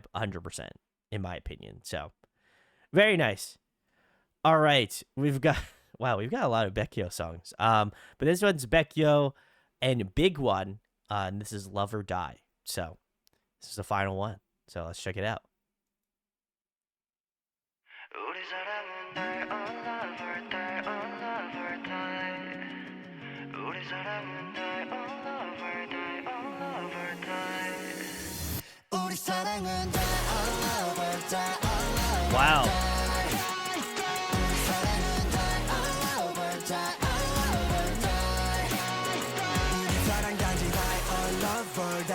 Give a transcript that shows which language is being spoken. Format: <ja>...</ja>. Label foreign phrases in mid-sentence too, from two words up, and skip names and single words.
<en>100% in my opinion. So very nice. All right, we've got a lot of Baekhyun songs. But this one's Baekhyun and Big One, and this is Love or Die. So this is the final one. So let's check it out.</en> <ko>우리 사랑은</ko> <en>die all over, die all over, die.</en> <ko>우리 사랑은</ko> <en>die all over, die all over, die.</en> <ko>우리 사랑은</ko> <en>die all over, die all over. Wow.</en> <ko>우리 사랑은</ko> <en>die all over, die all over, die.</en> <ko>우리 사랑 단지</ko> <en>die all over,</en>